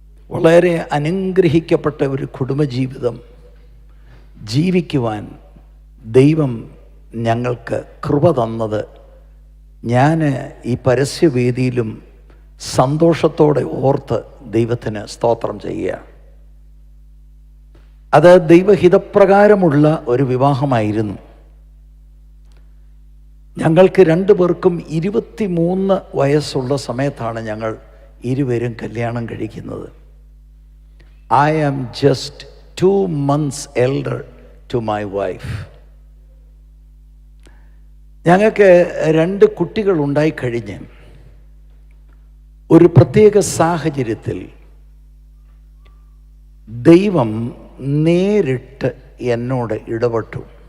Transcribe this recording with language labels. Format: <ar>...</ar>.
<ml>വളരെ അനുഗ്രഹിക്കപ്പെട്ട ഒരു കുടുംബജീവിതം ജീവിക്കുവാൻ ദൈവം ഞങ്ങൾക്ക് കൃപ തന്നത് ഞാൻ ഈ പരസ്യവേദിയിലും സന്തോഷത്തോടെ ഓർത്ത് ദൈവത്തിന് സ്തോത്രം ചെയ്യുകയാണ്. അത് ദൈവഹിതപ്രകാരമുള്ള ഒരു വിവാഹമായിരുന്നു. ഞങ്ങൾക്ക് 2 പേർക്കും 23 വയസ്സുള്ള സമയത്താണ് ഞങ്ങൾ ഇരുവരും കല്യാണം കഴിക്കുന്നത്.</ml> <en>I am just 2 months elder to my wife.</en> <ml>ഞങ്ങൾക്ക് 2 കുട്ടികൾ ഉണ്ടായിക്കഴിഞ്ഞ് ഒരു പ്രത്യേക സാഹചര്യത്തിൽ ദൈവം നേരിട്ട് എന്നോട് ഇടപെട്ടു.</ml>